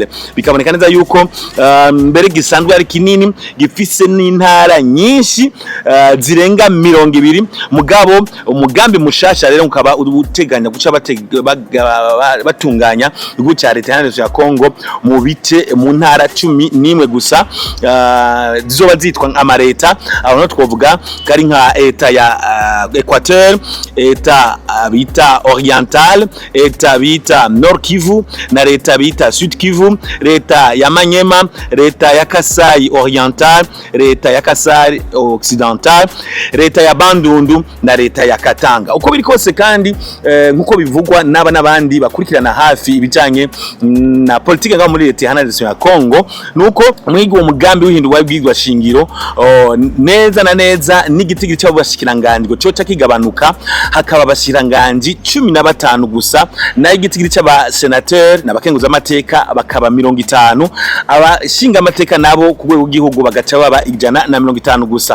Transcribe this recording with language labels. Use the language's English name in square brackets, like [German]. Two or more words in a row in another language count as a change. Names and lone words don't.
[Rundi] Bikaboneka neza yuko mbere gisanzwe ari kinini gifise n'intara nyinshi zirenga 200 mugabo umugambi mushasha rero ukaba uteganya guca batunganya igihugu ca leta iharanira ya Kongo mu bice mu ntara 11 gusa zizoba zitwa amareta aho no twovuga kari nka eta ya Equateur, eta bita Oriental, eta bita Nord Kivu na leta bita Sud Kivu, leta ya Manyema, leta ya Kasai Oriental, leta ya Kasai Occidental, leta ya Bandundu na leta ya Katanga. Uko biri kose kandi nkuko bivugwa n'abandi bakurikirana hafi ibijanye na politike ngaho muri leta iharanira ya Kongo nuko mwigo umugambi w'ihindurwa bw'igwa shingiro neza na neza n'igitigiri cy'abashikiranganje cyo kigabanuka hakaba abashiranganje 15 gusa na igitigiri cy'aba senateur n'abakenguza amateka bakaba 50 abashinga amateka nabo ku rwego rw'igihugu bagaca baba 150 gusa.